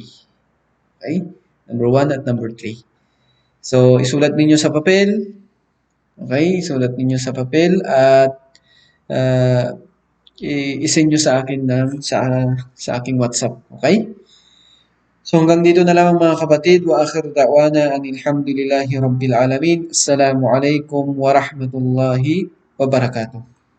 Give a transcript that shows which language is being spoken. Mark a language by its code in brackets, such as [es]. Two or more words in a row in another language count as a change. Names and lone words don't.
[tl] Okay? Number 1 at number 3. So, isulat ninyo sa papel. Okay? Isulat ninyo sa papel at i-send nyo sa akin sa aking WhatsApp. Okay? So, hanggang dito na lang mga kapatid. [ar] وآخر دعوانا أن الحمد لله رب العالمين. السلام عليكم ورحمة الله وبركاته.